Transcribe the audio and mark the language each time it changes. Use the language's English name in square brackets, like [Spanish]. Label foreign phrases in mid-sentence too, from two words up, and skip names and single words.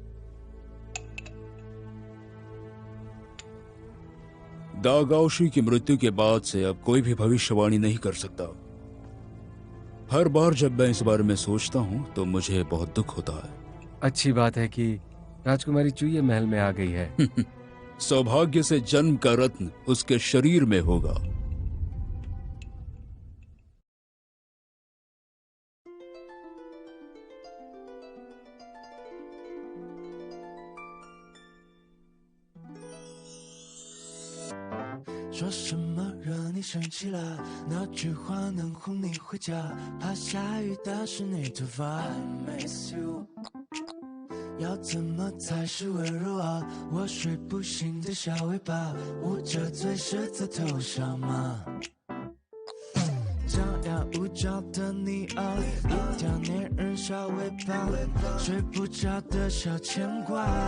[Hindi] दागाओशी की मृत्यु के बाद से अब कोई भी भविष्यवाणी नहीं कर सकता। हर बार जब मैं इस बारे में सोचता हूँ तो मुझे बहुत दुख होता है। अच्छी बात है कि राजकुमारी चुये महल में आ गई है। सौभाग्य से जन्म का रत्न उसके शरीर में होगा। [Chinese] 说什么惹你生气了？那句话能哄你回家？怕下雨打湿你头发。 [English] I miss you。 [Chinese] 要怎么才是温柔啊？我睡不醒的小尾巴，捂着嘴舌在头上吗？张牙舞爪的你啊，一条粘人小尾巴，睡不着的小牵挂。